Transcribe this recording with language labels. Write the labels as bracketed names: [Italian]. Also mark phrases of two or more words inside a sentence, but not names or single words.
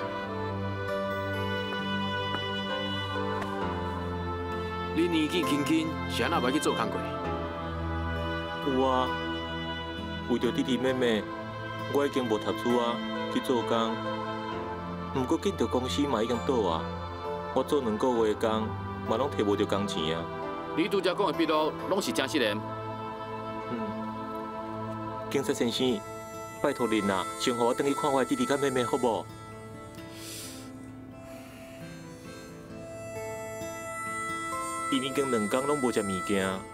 [Min Nan Chinese] 你年纪轻轻，是安那要去做工课？有啊，为着弟弟妹妹，我已经无读书啊，去做工。不过见到公司嘛已经倒啊，我做2个月的工，嘛拢摕无着工钱啊。你拄则讲的笔录，拢是真实的。警察先生，拜托您啦，先互我转去看我的弟弟甲妹妹，好无？因已经2天拢无食物件。